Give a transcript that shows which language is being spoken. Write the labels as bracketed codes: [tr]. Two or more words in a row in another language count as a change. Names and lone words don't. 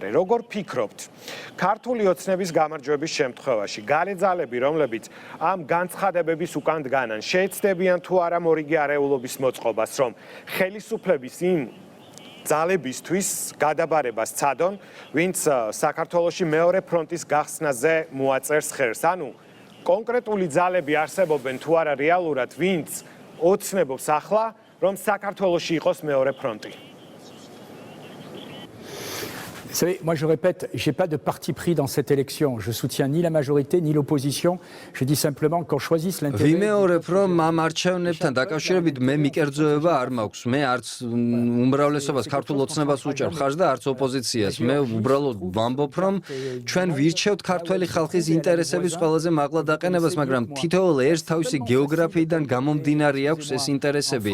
[ka] როგორ ფიქრობთ, ქართული ოცნების გამარჯვების შემთხვევაში გარე ძალები, რომლებიც ამ განცხადებების უკან დგანან, შეეცდებიან თუ არა მორიგი არეულობის მოწყობას, რომ ხელისუფლების იმ ძალებისთვის გადაბარებას ცადონ, ვინც საქართველოში მეორე ფრონტის გახსნაზე მოაწერს ხერს. ანუ კონკრეტული ძალები არსებობენ თუ არა რეალურად, ვინც ოცნებობს ახლა, რომ საქართველოში იყოს მეორე ფრონტი. [fr] Vous savez, moi je répète, je n'ai pas de parti pris dans cette élection. Je soutiens ni la majorité ni l'opposition. Je dis simplement qu'on choisisse l'intérêt. [ka] ვიმეორებ, რომ ამ არჩევნებთან დაკავშირებით მე მიკერძოება არ მაქვს. მე არც უმრავლესობას ქართულ ოცნებას უჭერ ხარს და არც ოპოზიციას. მე უბრალოდ ვამბობ, რომ ჩვენ ვირჩევთ ქართველი ხალხის ინტერესების ყველაზე მაღლა დაყენებას, მაგრამ თითოეულ ერთს თავისი გეოგრაფიიდან გამომდინარე აქვს ეს ინტერესები.